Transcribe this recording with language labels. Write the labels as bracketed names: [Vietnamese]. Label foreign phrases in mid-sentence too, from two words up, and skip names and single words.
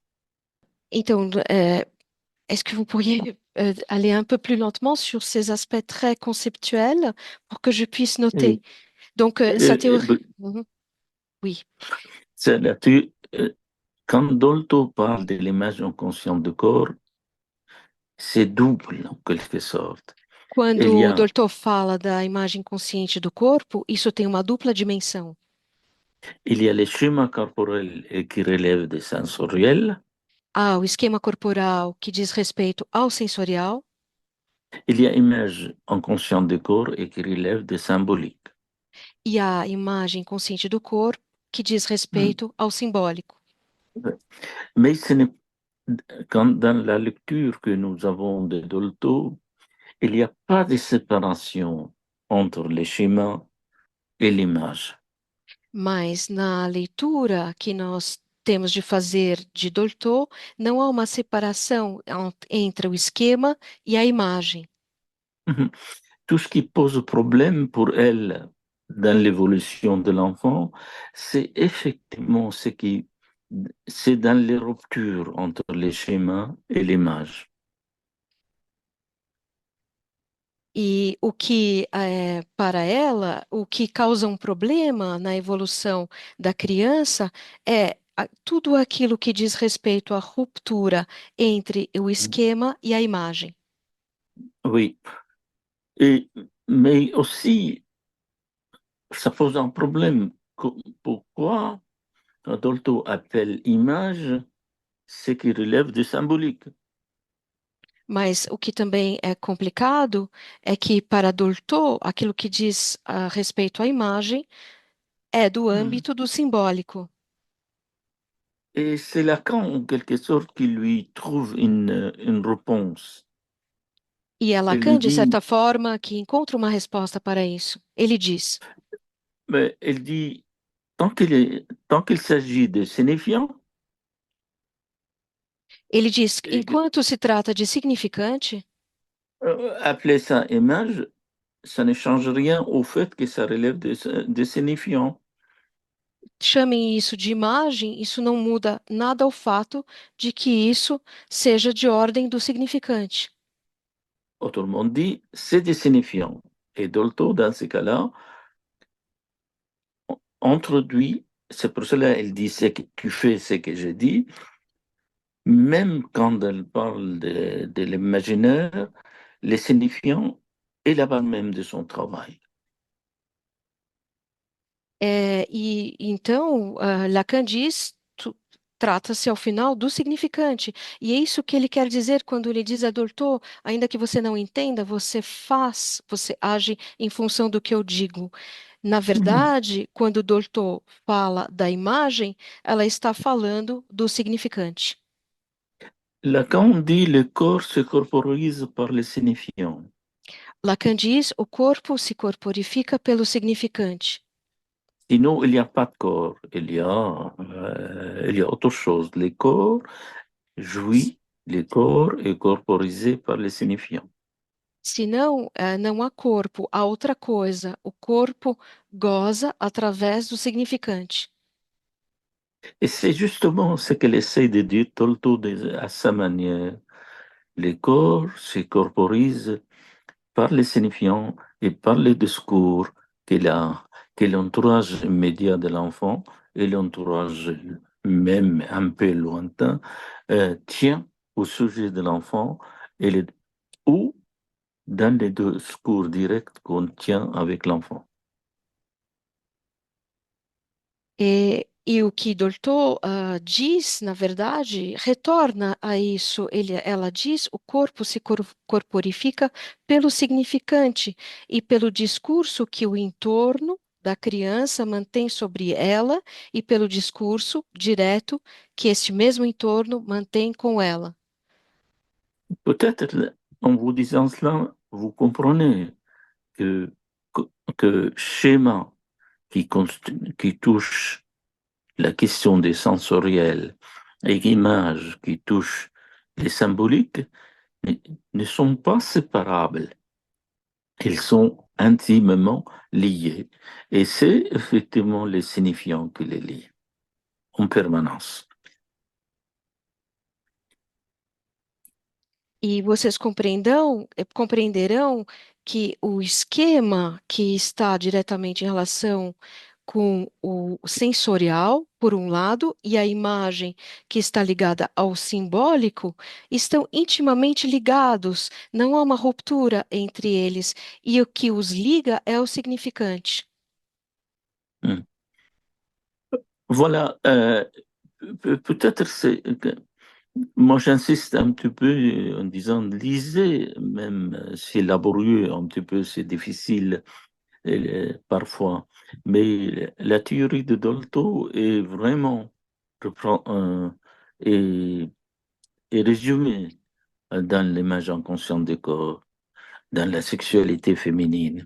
[French] Então, est-ce que vous pourriez aller un peu plus lentement sur ces aspects très conceptuels pour que je puisse noter? Et, Donc, sa et, théorie. Mhm. Oui. c'est quand Dolto parle de l'image inconsciente du corps, c'est double en quelque sorte. Il y [Portuguese] Quando o [French] a, [Portuguese] doutor fala da imagem consciente do corpo, isso tem uma dupla dimensão. [French] il y a les schémas corporels qui relèvent des sensoriels. [Portuguese] Há o esquema corporal que diz respeito ao sensorial [French] Il y a image inconsciente du corps et qui relève des symboliques. [Portuguese] e há a imagem consciente do corpo que diz Hmm. respeito ao simbólico. [French] Mais ce n'est, quand dans la lecture que nous avons de Dolto, il n'y a pas de séparation entre les schémas et l'image. [Portuguese] Mas na leitura que nós temos de fazer de Dolto, não há uma separação entre o esquema e a imagem. [French] Tout ce qui pose problème pour elle dans l'évolution de l'enfant, c'est effectivement c'est dans les ruptures entre les schémas et l'image. [Portuguese] E o que, para ela, o que causa um problema na evolução da criança é tudo aquilo que diz respeito à ruptura entre o esquema e a imagem. [French] Oui. Et, mais aussi, ça pose un problème. Pourquoi Adolto appelle image ce qui relève du symbolique? [Portuguese] Mas o que também é complicado é que, para Dolto, aquilo que diz a respeito à imagem é do Hmm. âmbito do simbólico. [French] Et c'est Lacan, en quelque sorte, qui lui trouve une réponse. [Portuguese] E é [French] Il lui [Portuguese] Lacan, de [French] dit, [Portuguese] certa forma, que encontra uma resposta para isso. Ele diz. [French] mais il dit, tant qu'il s'agit de signifiants, [Portuguese] Ele diz, enquanto se trata de significante, [French] appeler ça image, ça ne change rien au fait que ça relève de signifiants. [Portuguese] chamem isso de imagem, isso não muda nada ao fato de que isso seja de ordem do significante. [French] Autrement dit, c'est des signifiants. Et Dolto, dans ce cas-là, introduit, c'est pour cela qu'elle dit ce que tu fais, ce que je dis, même quand elle parle de l'imaginaire, les signifiants est la base même de son travail. [Portuguese] E então, Lacan diz, trata-se ao final do significante. E é isso que ele quer dizer quando ele diz a Dolto, ainda que você não entenda, você faz, você age em função do que eu digo. Na verdade, quando Dolto fala da imagem, ela está falando do significante. [French] Lacan dit le corps se corporise par les signifiants. [Portuguese] Lacan diz, o corpo se corporifica pelo significante. [French] Sinon, il n'y a pas de corps, il y a autre chose. Les corps jouit, le corps est corporisé par les signifiants. [Portuguese] Senão, não há corpo, há outra coisa. O corpo goza através do significante. [French] Et c'est justement ce qu'elle essaie de dire Tolto à sa manière. Les corps se corporisent par les signifiants et par le discours que l'entourage immédiat de l'enfant et l'entourage même un peu lointain tient au sujet de l'enfant et ou dans les discours directs qu'on tient avec l'enfant. [Portuguese] E o que Dolto diz, na verdade, retorna a isso. Ela diz, o corpo se corporifica pelo significante e pelo discurso que o entorno da criança mantém sobre ela e pelo discurso direto que este mesmo entorno mantém com ela. [French] Peut-être en vous disant cela, vous comprenez que, que, que schéma qui touche la question des sensoriels et images qui touchent les symboliques ne, ne sont pas séparables. Ils sont intimement liés. Et c'est effectivement les signifiants qui les lient en permanence. [Portuguese] E vocês compreenderão que o esquema que está diretamente em relação com o sensorial, por um lado, e a imagem que está ligada ao simbólico, estão intimamente ligados, não há uma ruptura entre eles, e o que os liga é o significante. Hmm. [French] Voilà, peut-être moi j'insiste un petit peu en disant lisez, même c'est laborieux, un petit peu c'est difficile parfois, mais la théorie de Dolto est vraiment reprend, est, est résumée dans l'image inconsciente du corps, dans la sexualité féminine.